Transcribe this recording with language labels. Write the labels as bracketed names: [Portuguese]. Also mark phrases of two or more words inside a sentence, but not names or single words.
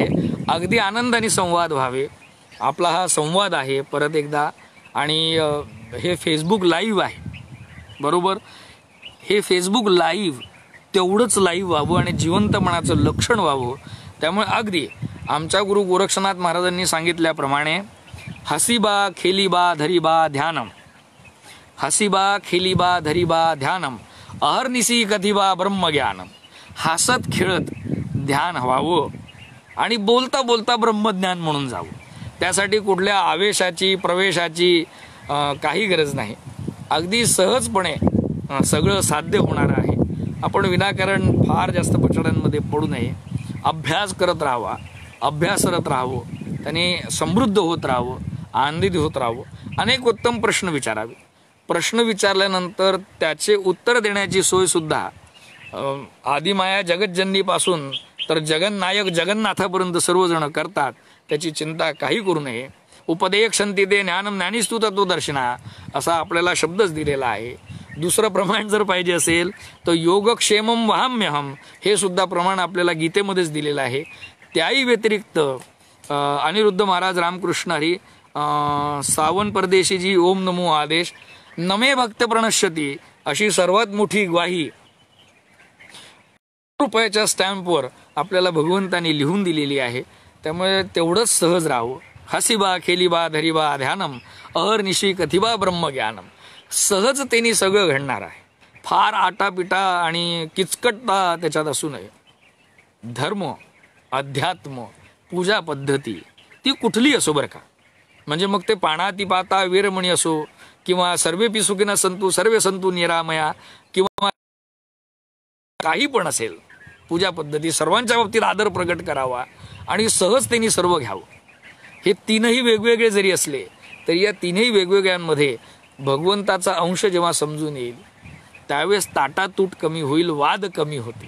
[Marathi] अगदी आनंदाने संवाद व्हावे. आपला हा संवाद आहे परत एकदा. आणि हे फेसबुक लाईव्ह आहे, बरोबर. हे फेसबुक लाईव्ह तेवढंच लाईव्ह व्हावं आणि जिवंतपणाचं लक्षण व्हावं. त्यामुळे अगदी आमच्या गुरु गोरक्षनाथ महाराजांनी सांगितल्याप्रमाणे [Hindi] हसीबा खेलीबा धरीबा ध्यानम, हसीबा खेलीबा धरीबा ध्यानम, अहर्निशी कथिबा ब्रह्मज्ञानम. [Marathi] हसत खेळत ध्यान व्हावं आणि बोलता बोलता ब्रह्मज्ञान म्हणून जावं. त्यासाठी कुठल्या आवेशाची, प्रवेशाची काही गरज नाही. अगदी सहजपणे सगळं साध्य होणार आहे. आपण विनाकारण फार जास्त पचड्यांमध्ये पडू नये. अभ्यास करत राहावा, अभ्यासरत राहावं, त्याने समृद्ध होत राहावं, आनंदित होत राहावं. अनेक उत्तम प्रश्न विचारावे. प्रश्न विचारल्यानंतर त्याचे उत्तर देण्याची सोयसुद्धा आदिमाया जगज्जननीपासून तर जगन्नायक जगन्नाथापर्यंत सर्वजण करतात. त्याची चिंता काही करू नये. [Sanskrit] उपदेक्षन्ति ते ज्ञानम ज्ञानीस्तु तत्वदर्शिना [Marathi] असा आपल्याला शब्दच दिलेला आहे. दुसरं प्रमाण जर पाहिजे असेल तर [Sanskrit] योगक्षेमम वहाम्यहम [Marathi] हे सुद्धा प्रमाण आपल्याला गीतेमध्येच दिलेलं आहे. त्याही व्यतिरिक्त अनिरुद्ध महाराज रामकृष्ण हरी सावन परदेशीजी ओम नमो आदेश [Sanskrit] नमे भक्त प्रणश्यती [Marathi] अशी सर्वात मोठी ग्वाही रुपयाच्या स्टॅम्पवर आपल्याला भगवंतांनी लिहून दिलेली आहे. त्यामुळे तेवढंच सहज राहावं. [Hindi] हसीबा खेलीबा धरीबा ध्यानम, अहर्निशी कथिबा ब्रह्मज्ञानम. [Marathi] सहजतेने सगळं घडणार आहे. फार आटापिटा आणि किचकटता त्याच्यात असू नये. धर्म, अध्यात्म, पूजा पद्धती ती कुठली असो बरं का. म्हणजे मग ते [Pali] पाणाती पाता वीरमणी [Marathi] असो किंवा [Sanskrit] सर्वे सुखिनः सन्तु सर्वे सन्तु निरामया [Marathi] किंवा काही पण असेल, पूजा पद्धती सर्वांच्या बाबतीत आदर प्रकट करावा आणि सहजतेने सर्व घ्यावं. हे तीनही वेगवेगळे जरी असले तरी या तीनही वेगवेगळ्यांमध्ये भगवंताचा अंश जेव्हा समजून येईल त्यावेळेस ताटातूट कमी होईल, वाद कमी होते.